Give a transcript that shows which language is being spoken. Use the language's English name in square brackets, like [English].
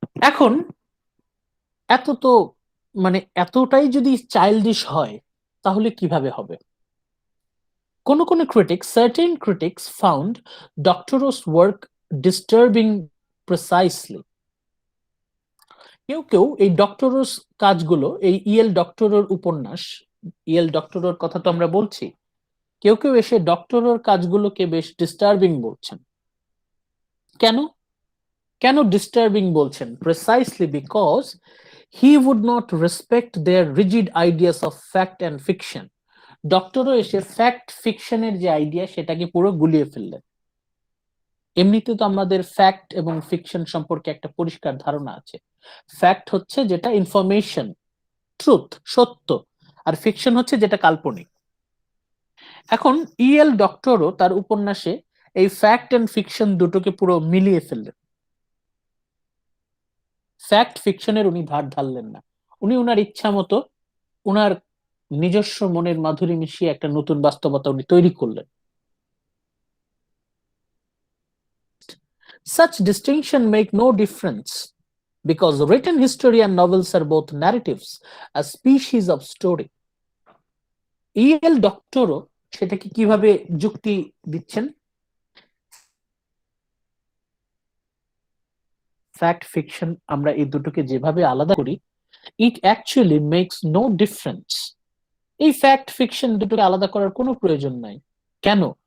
[Bangla] এখন এত তো এতটাই যদি চাইল্ডিশ হয় তাহলে কিভাবে হবে? [English] কোন critics, certain critics found Doctorow's work disturbing precisely. [Bangla] কেউ এই ডক্টরোস কাজগুলো, এই ইএল ডক্টরোর উপন্যাস, ইএল ডক্টরোর কথা তো আমরা বলছি, কেউ এসে ডক্টরোর কাজগুলোকে বেশ ডিস্টার্বিং বলছেন। কেন ডিস্টার্বিং বলছেন? [English] Precisely because he would not respect their rigid ideas of fact and fiction. [Bangla] ডক্টরও এসে ফ্যাক্ট ফিকশনের যে আইডিয়া সেটাকে পুরো গুলিয়ে ফেললেন। এমনিতে তো আমাদের ফ্যাক্ট এবং ফিকশন সম্পর্কে একটা পরিষ্কার ধারণা আছে। ফ্যাক্ট হচ্ছে যেটা ইনফরমেশন, ট্রুথ, সত্য, আর ফিকশন হচ্ছে যেটা কাল্পনিক। এখন ইএল ডক্টরও তার উপন্যাসে এই ফ্যাক্ট এন্ড ফিকশন দুটোকে পুরো মিলিয়ে ফেললেন। ফ্যাক্ট ফিকশনের উনি ধার ধারলেন না, উনি উনার ইচ্ছা মতো উনার নিজস্ব মনের মাধুরী মিশিয়ে একটা নতুন বাস্তবতা উনি তৈরি করলেন। [English] Such distinction make no difference because written history and novels are both narratives, a species of story. [Bangla] El ডক্টরও সেটাকে কিভাবে যুক্তি দিচ্ছেন? ফ্যাক্ট ফিকশন আমরা এই দুটোকে যেভাবে আলাদা করি, [English] It actually makes no difference. [Bangla] এই ফ্যাক্ট ফিকশন দুটোকে আলাদা করার কোনো প্রয়োজন নাই। কেন?